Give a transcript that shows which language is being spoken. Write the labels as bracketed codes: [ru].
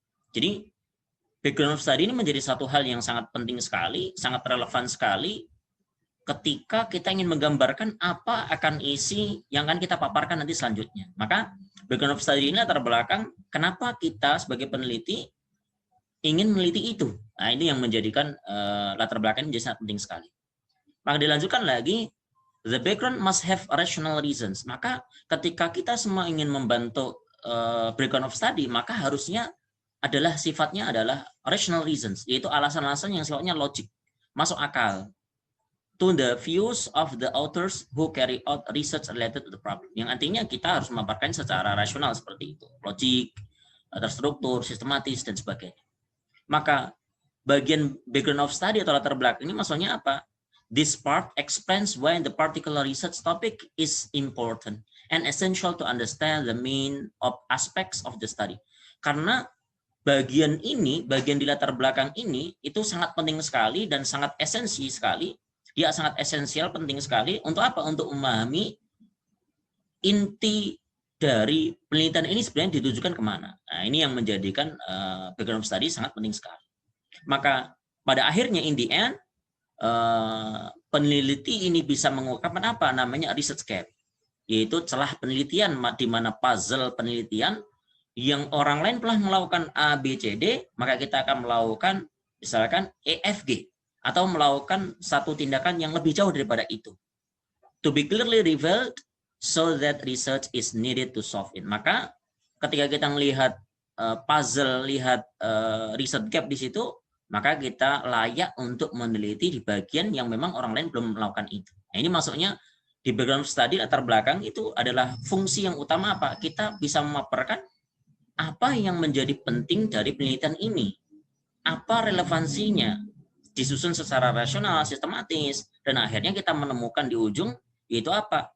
[id] Jadi background of study ini menjadi satu hal yang sangat penting sekali, sangat relevan sekali ketika kita ingin menggambarkan apa akan isi yang akan kita paparkan nanti selanjutnya. Maka background of study ini latar belakang kenapa kita sebagai peneliti ingin meneliti itu. Nah, ini yang menjadikan latar belakang menjadi sangat penting sekali. Maka dilanjutkan lagi, [en] the background must have rational reasons. [id] Maka ketika kita semua ingin membantu background of study, maka harusnya sifatnya adalah rational reasons, yaitu alasan-alasan yang sifatnya logik, masuk akal. [en] to the views of the authors who carry out research related to the problem. [id] Yang artinya kita harus memaparkan secara rasional seperti itu, logik, terstruktur, sistematis, dan sebagainya. Maka bagian background of study atau latar belakang ini maksudnya apa? [en] This part explains why the particular research topic is important and essential to understand the main of aspects of the study. [id] Karena bagian ini, bagian di latar belakang ini itu sangat penting sekali dan sangat esensi sekali. Dia sangat esensial, penting sekali untuk apa? Untuk memahami inti dari penelitian ini sebenarnya ditujukan kemana. Nah, ini yang menjadikan background study sangat penting sekali. Maka pada akhirnya [en] in the end, [id] peneliti ini bisa mengungkapkan apa namanya research gap, yaitu celah penelitian di mana puzzle penelitian yang orang lain telah melakukan A, B, C, D, maka kita akan melakukan misalkan E, F, G, atau melakukan satu tindakan yang lebih jauh daripada itu. [en] To be clearly revealed so that research is needed to solve it. [id] Maka ketika kita melihat puzzle, lihat research gap di situ, maka kita layak untuk meneliti di bagian yang memang orang lain belum melakukan itu. Nah, ini maksudnya di background study latar belakang itu adalah fungsi yang utama apa? Kita bisa memaparkan apa yang menjadi penting dari penelitian ini, apa relevansinya, disusun secara rasional, sistematis, dan akhirnya kita menemukan di ujung yaitu apa?